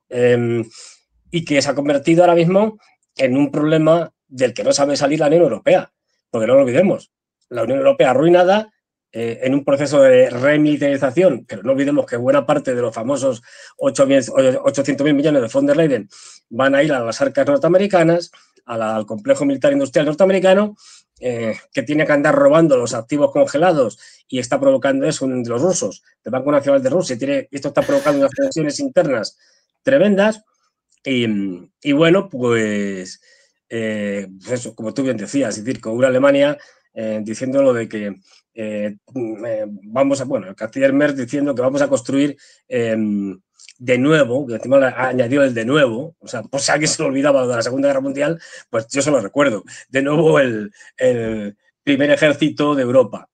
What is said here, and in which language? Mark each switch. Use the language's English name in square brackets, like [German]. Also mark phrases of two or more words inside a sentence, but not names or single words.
[Spanish] Y que se ha convertido ahora mismo en un problema del que no sabe salir la Unión Europea. Porque no lo olvidemos, la Unión Europea arruinada, en un proceso de remilitarización, pero no olvidemos que buena parte de los famosos 800.000 millones de von der Leyen van a ir a las arcas norteamericanas, al complejo militar industrial norteamericano, que tiene que andar robando los activos congelados, y está provocando eso de los rusos, del Banco Nacional de Rusia. Esto está provocando unas tensiones internas tremendas. Y bueno, pues eso, como tú bien decías, es decir, con una Alemania diciendo lo de que el canciller Merz diciendo que vamos a construir de nuevo, que encima añadió el de nuevo, o sea, por si alguien se lo olvidaba de la Segunda Guerra Mundial, pues yo se lo recuerdo, de nuevo el primer ejército de Europa.